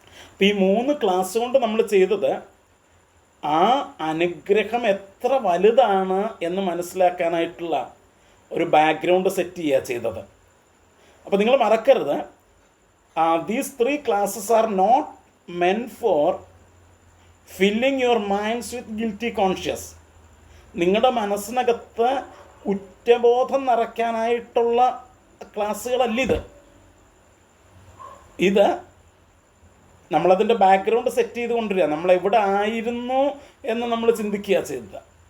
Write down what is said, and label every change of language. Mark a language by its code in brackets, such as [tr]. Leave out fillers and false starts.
[ml] അപ്പോൾ ഈ 3 ക്ലാസ് കൊണ്ട് നമ്മൾ ചെയ്തത് ആ അനുഗ്രഹം എത്ര വലുതാണ് എന്ന് മനസ്സിലാക്കാനായിട്ടുള്ള ഒരു ബാക്ക്ഗ്രൗണ്ട് സെറ്റ് ചെയ്യുക ചെയ്തത്. അപ്പോൾ നിങ്ങൾ മറക്കരുത്, [en] These 3 classes are not meant for filling your minds with guilty conscience. [ml] നിങ്ങളുടെ മനസ്സിനകത്ത് കുറ്റബോധം നിറയ്ക്കാനായിട്ടുള്ള ക്ലാസ്സുകളല്ല ഇത് നമ്മളതിൻ്റെ ബാക്ക്ഗ്രൗണ്ട് സെറ്റ് ചെയ്ത് കൊണ്ടുവരിക. നമ്മളെവിടെ ആയിരുന്നു എന്ന് നമ്മൾ ചിന്തിക്കുക ചെയ്തത്.